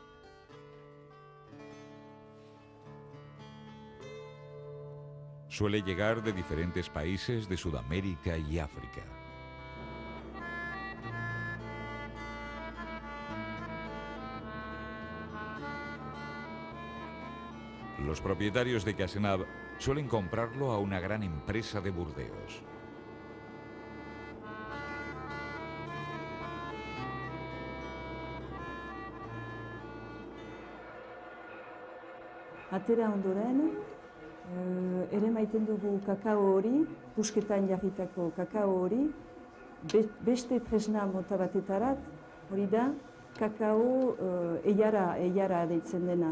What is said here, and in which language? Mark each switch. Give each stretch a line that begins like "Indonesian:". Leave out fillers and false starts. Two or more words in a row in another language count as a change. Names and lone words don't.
Spanish: Suele llegar de diferentes países de Sudamérica y África. Los propietarios de Casenave suelen comprarlo a una gran empresa de Burdeos.
Basque: Atera ondoren, ere maiten dugu kakao hori, pusketan jarritako kakao hori, beste tresna mota batetarat, hori da, kakao eiara deitzen dena.